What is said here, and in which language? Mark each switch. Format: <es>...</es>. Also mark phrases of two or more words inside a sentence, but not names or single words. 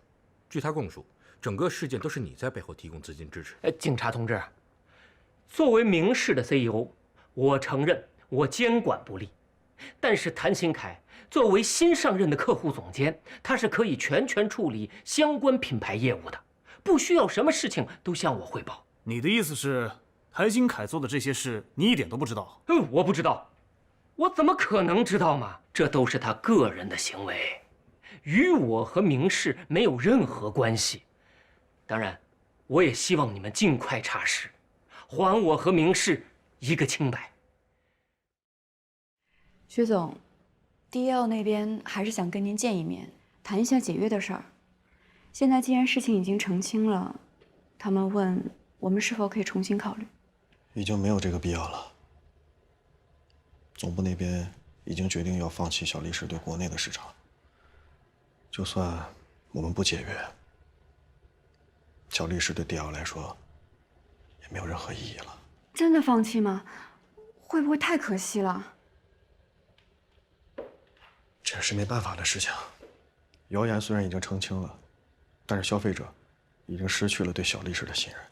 <zh>據他供述，整個事件都是你在背後提供資金支持。警察同志，作為明世的 CEO， 我承認我監管不力，但是谭新凱作為新上任的客戶總監，他是可以全權處理相關品牌業務的，不需要什麼事情都向我匯報。你的意思是，谭新凱做的这些事，你一点都不知道？我不知道，我怎么可能知道嘛？這都是他個人的行為，與我和明世沒有任何關係。當然，我也希望你們盡快查實，還我和明世一個清白。薛總，DL 那邊還是想跟您見一面，談一下解約的事兒。現在既然事情已經澄清了，他們問我們是否可以重新考慮。已經沒有這個必要了。總部那邊已經決定要放棄小力士對國內的市場，就算我們不解約，小力士對 DL 來說也沒有任何意義了。真的放棄嗎？會不會太可惜了？這是沒辦法的事情。謠言雖然已經澄清了，但是消費者已經失去了對小力士的信任。</zh>